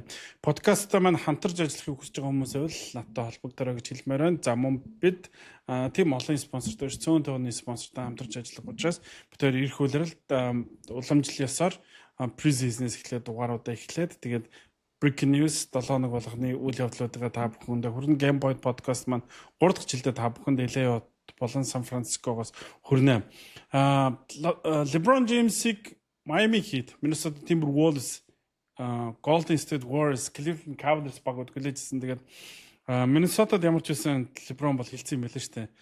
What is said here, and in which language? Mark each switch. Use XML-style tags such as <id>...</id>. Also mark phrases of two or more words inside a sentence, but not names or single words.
<mn>Подкастаа маань хамтарч ажиллахыг хүсэж байгаа хүмүүсээ бол надтай холбогдорой гэж хэлмээр байна. За мөн бид тийм олон спонсортой биш, цөөн тооны спонсортой хамтарч ажиллах учраас бид хоёр эрх улиралд уламжлал ёсоор pre-season-ээс эхлээд дугааруудаа эхлээд тэгээд</mn> <en>Breaking News</en> <mn>7 хоног болгоны үйл явдлуудыг та бүхэндээ хүрнэ. Game Point podcast маань 3 дахь жилдээ та бүхэнд LA болон Сан Францискогоос хүрнэ. LeBron James-ийг Miami Heat, Minnesota Timberwolves, Golden State Warriors, Cleveland Cavaliers багууд хүлээжсэн. Тэгээд Minnesota-д ямар ч байсан LeBron бол хэлсэн юм байлаа шүү дээ.</mn>